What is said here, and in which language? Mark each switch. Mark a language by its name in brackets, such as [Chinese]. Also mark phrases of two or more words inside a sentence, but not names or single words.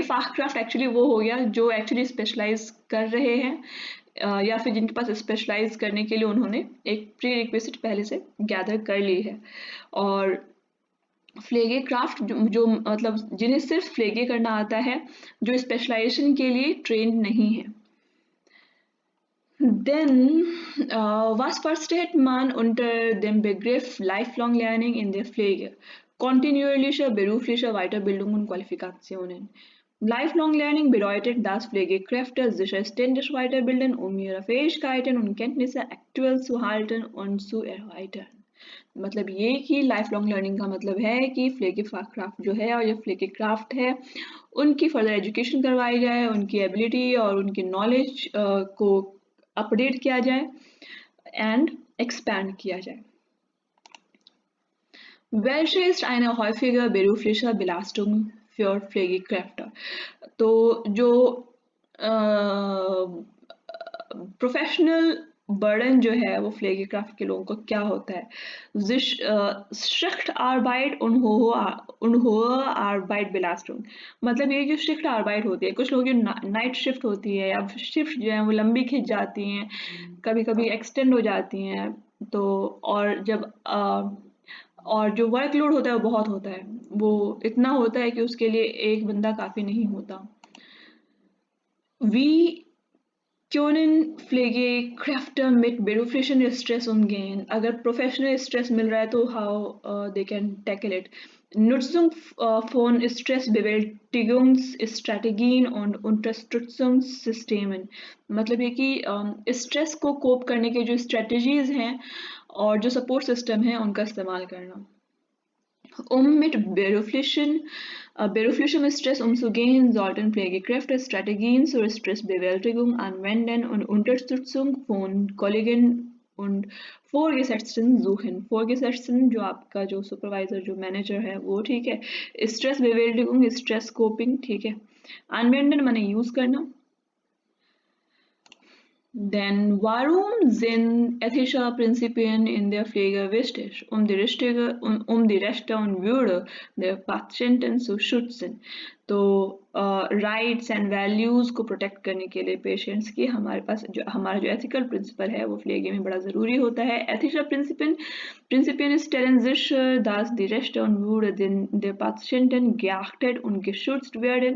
[Hindi] फ्लेगीफाहक्राफ्ट एक्चुअली वो हो गया जो एक्चुअली स्पेशलाइज कर रहे हैं या फिर जिनके पास स्पेशलाइज करने के लिए उन्होंने एक [English] pre request [Hindi] पहले से गैदर कर ली है। और [German] Pflege Kraft [Hindi] जो मतलब जिन्हें सिर्फ फ्लेगे करना आता है, जो स्पेशलाइजेशन के लिए ट्रेंड नहीं है। [English] Then, [German] was versteht man unter dem Begriff [English] Lifelong Learning [German] in der Pflege? Kontinuierliche berufliche Weiterbildung und Qualifikationen. [English] Lifelong Learning [German] bedeutet, dass Pflegekräfte sich ständig weiterbilden, um ihre Fähigkeiten und Kenntnisse aktuell zu halten und zu erweitern. [Hindi] मतलब ये कि [English] life long learning [Hindi] का मतलब है कि [German] Pflege Kraft [Hindi] जो है और ये [German] Pflege Kraft [Hindi] है उनकी [English] further education [Hindi] करवाई जाए, उनकी एबिलिटी और उनकी नॉलेज को अपडेट किया जाए [English] and expand [Hindi] किया जाए। [German] Welche ist eine häufige berufliche Belastung für Pflegekräfte? [Hindi] तो जो [English] professional burden [Hindi] जो है वो फ्लेगेक्राफ्ट के लोगों को क्या होता है? [German] Schicht Arbeit und hohe Arbeitsbelastung, [Hindi] मतलब ये जो शिफ्ट आर्बाइट होती है, कुछ लोग जो [English] night shift [Hindi] होती है या शिफ्ट जो है वो लंबी खिंच जाती हैं, कभी कभी एक्सटेंड हो जाती हैं, तो और जो वर्कलोड होता है वो बहुत होता है, वो इतना होता है कि उसके लिए एक बंदा काफ़ी नहीं होता। [German] Wie können Pflegekräfte mit beruflichen Stress umgehen? [Hindi] अगर [English] professional stress [Hindi] मिल रहा है तो [English] how they can tackle it? [German] Nutzung von Stressbewältigungsstrategien und Unterstützungssystemen, [Hindi] मतलब ये कि स्ट्रेस को कोप करने के जो स्ट्रेटजीज हैं और जो [English] support system [Hindi] है उनका इस्तेमाल करना। [German] Mit beruflichem Stress umzugehen, sollten Pflegekräfte Strategien zur Stressbewältigung anwenden und Unterstützung von Kollegen und Vorgesetzten suchen। [Hindi] Vorgesetzten जो आपका जो सुपरवाइजर जो मैनेजर है वो ठीक है, [German] Stress Bewältigung [English] stress coping [Hindi] ठीक है, anwenden माने यूज करना। [English] Then, [German] warum sind ethische Prinzipien in der Pflege wichtig, um die Rechte und Würde der Patienten zu schützen? [Hindi] तो [English] rights and values [Hindi] को प्रोटेक्ट करने के लिए पेशेंट्स की हमारा जो [English] ethical principle [Hindi] है वो फ्लेगे में बड़ा ज़रूरी होता है। [German] Ethische Prinzipien stellen sicher, dass die Rechte und Würde der Patienten geachtet und geschützt werden.